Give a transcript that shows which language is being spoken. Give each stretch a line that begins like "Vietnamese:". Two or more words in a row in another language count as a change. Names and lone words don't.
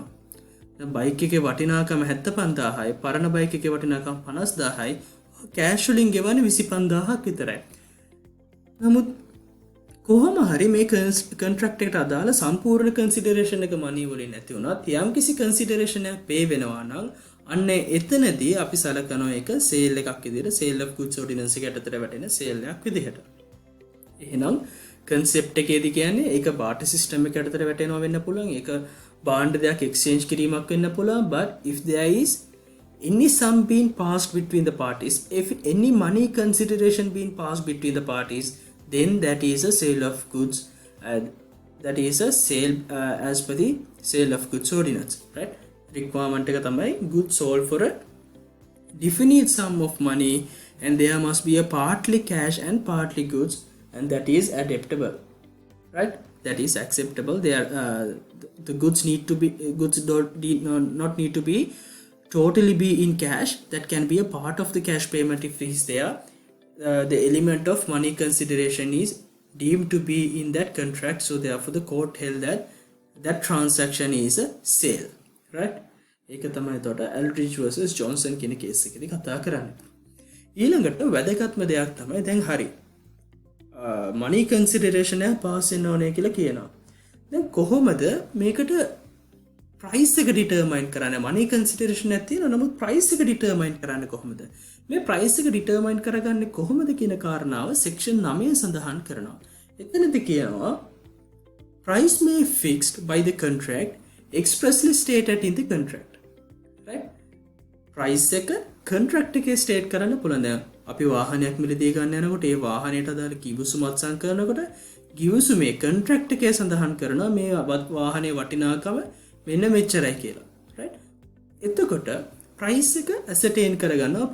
Sinhala: බයික් එකේ වටිනාකම 75000යි පරණ බයික් එකේ වටිනාකම 50000යි කෑෂ් වලින් ගෙවන්නේ 25000ක් විතරයි. නමුත් කොහොම හරි මේ කොන්ට්‍රැක්ට් එකට අදාළ සම්පූර්ණ කන්සිඩරේෂන් එක මනි වලින් නැති වුණත් යම් කිසි කන්සිඩරේෂන් එකක් පේ වෙනවා නම් අන්න එතනදී අපි සලකනවා ඒක සේල් එකක් විදිහට sale of goods ordinance එකට ඇතුළට වැටෙන සේල් එකක් විදිහට. එහෙනම් concept එකේදී කියන්නේ ඒක
English: barter system
Sinhala: එකට ඇතුළට වැටෙනවා වෙන්න පුළුවන්. ඒක බාණ්ඩ දෙයක් exchange කිරීමක් වෙන්න පුළුවන්.
English: But if there is any sum being passed between the parties, if any money consideration being passed between the parties, then that is a sale of goods. That is a sale as per the sale of goods ordinance, right? Requirement
Sinhala: එක තමයි
English: goods sold for a definite sum of money and there must be a partly cash and partly goods, and that is adaptable, right? That is acceptable. They are the goods need to be not need to be totally be in cash. That can be a part of the cash payment if it is there. The element of money consideration is deemed to be in that contract, so therefore the court held that that transaction is a sale, right?
Sinhala: ඒක තමයි එතකොට Eldridge versus Johnson කියන කේස් එකේදී කතා කරන්නේ. ඊළඟට වැදගත්ම දෙයක් තමයි දැන් හරි
English: money consideration
Sinhala: එක pass වෙන්න ඕනේ කියලා කියනවා. දැන් කොහොමද මේකට ප්‍රයිස් එක ඩිටර්මයින් කරන්නේ?
English: money consideration
Sinhala: එකක් තියෙනවා. නමුත් ප්‍රයිස් එක ඩිටර්මයින් කරන්නේ කොහොමද? මේ ප්‍රයිස් එක ඩිටර්මයින් කරගන්නේ කොහොමද කියන කාරණාව සෙක්ෂන් 9 සඳහන් කරනවා. එතනදී කියනවා
English: price may fixed by the contract expressly stated in the contract. Right?
Sinhala: ප්‍රයිස් එක කොන්ට්‍රැක්ට් එකේ ස්ටේට් කරන්න පුළුවන්. දැන් අපි වාහනයක් මිලදී ගන්න යනකොට ඒ වාහනයට අදාළ කිවිසුම අත්සන් කරනකොට කිවිසුමේ කොන්ට්‍රැක්ට් එකේ සඳහන් කරනවා මේ වාහනේ වටිනාකම මෙන්න මෙච්චරයි කියලා. right? එතකොට ප්‍රයිස් එක ඇසර්ටේන් කරගන්නවා.